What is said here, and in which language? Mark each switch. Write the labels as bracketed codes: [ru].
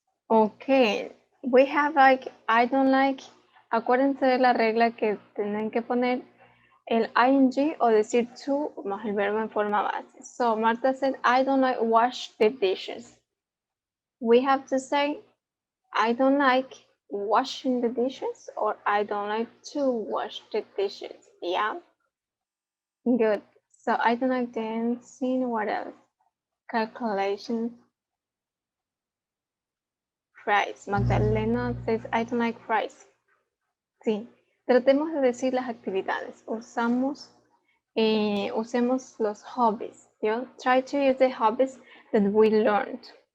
[en] Okay, we have like, I don't like, [es] acuérdense de la regla que tienen que poner el ing o decir to más el verbo en forma base. [en] So Marta said, I don't like wash the dishes. We have to say, I don't like washing the dishes or I don't like to wash the dishes. Yeah, good. So I don't like dancing. What else? Calculations. Fries. Magdalena says, I don't like fries. [es] Sí, tratemos de decir las actividades. Usemos los hobbies. ¿yo? [en] Try to use the hobbies that we learned.